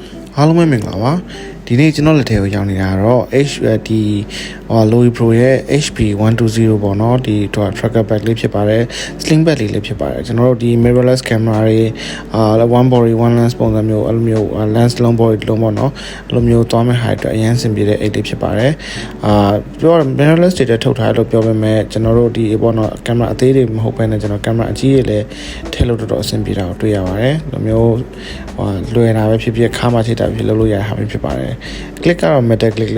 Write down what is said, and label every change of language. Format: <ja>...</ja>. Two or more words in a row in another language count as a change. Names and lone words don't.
<my>အားလုံးပဲမင်္ဂလာပါဒီနေ့ကျွန်တော်လက်ထဲကိုရောက်နေတာတော့ HD Lowy Pro ရဲ့ HP120 ပေါ့နော်ဒီ</my> <en>tracker back</en> <my>လေးဖြစ်ပါတယ်</my> <en>sling back</en> <my>လေးဖြစ်ပါတယ်ကျွန်တော်တို့ဒီ</my> <en>mirrorless camera</en> <my>တွေ</my> <en>one body one lens</en> <my>ပုံစံမျိုးအဲ့လိုမျိုး lens လုံး body လုံးပေါ့နော် အဲ့လိုမျိုးသွားမဲ့ height အတွက်အရင်ဆင်ပြေတဲ့အိတ်လေးဖြစ်ပါတယ်ပြောရ mirrorless တွေထုတ်ထားလို့ပြောပေမဲ့ကျွန်တော်တို့ဒီပေါ့နော် camera အသေးတွေမဟုတ်ဘဲနဲ့ကျွန်တော် camera အကြီးတွေလည်း ထည့်လို့တော်အဆင်ပြေတာကိုတွေ့ရပါတယ်ဒီလိုမျိုးလွယ်တာပဲဖြစ်ဖြစ်ခါမှချိတ်တာဖြစ်လုပ်လို့ရတာဖြစ်ပါတယ် click ကတော့</my> <en>metal click</en>